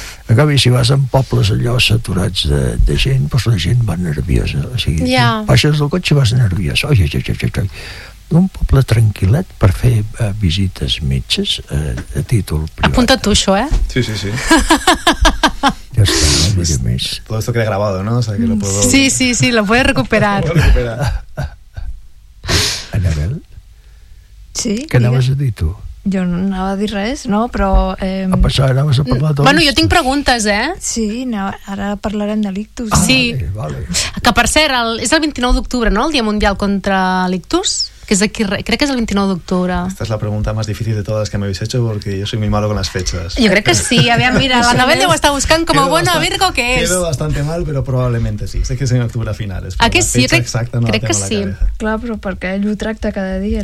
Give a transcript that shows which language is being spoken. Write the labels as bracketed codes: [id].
[ca] A canvi, si vas en pobles allò saturats de gent, doncs la gent va nerviosa. O sigui, yeah. Baixes del cotxe i vas nerviosa. Oi, oi, oi, oi, oi. Un poble tranquil·let per fer visites metges a títol privat. Apunta tu això, eh? Sí, sí, sí. Ja està, no diré sí, més. [es] Todo esto queda grabado, ¿no? O sea, que lo puedo... Sí, sí, sí, lo puedes recuperar. Anabel? Sí? [ca] Què anaves a dir tu? Jo no anava a dir res, no, però... A passar, anaves a parlar d'ictus. Bueno, jo tinc preguntes, eh? Sí, no, ara parlarem de l'ictus. Ah, sí. Vale. Que per cert, és el 29 d'octubre, no?, el Dia Mundial contra l'ictus? [es] Que es aquí, creo que es el 29 de octubre. Esta es la pregunta más difícil de todas las que me habéis hecho porque yo soy muy malo con las fechas. Yo creo que sí, había mira, la Anabel debo estar buscando como bueno, Virgo, ¿qué es? Quedo bastante mal, pero probablemente sí. Sé que es en octubre a finales. ¿A que sí? Fecha exacta no la tengo en la sí. cabeza. Claro, pero porque él [ca] lo tracta [es] cada día.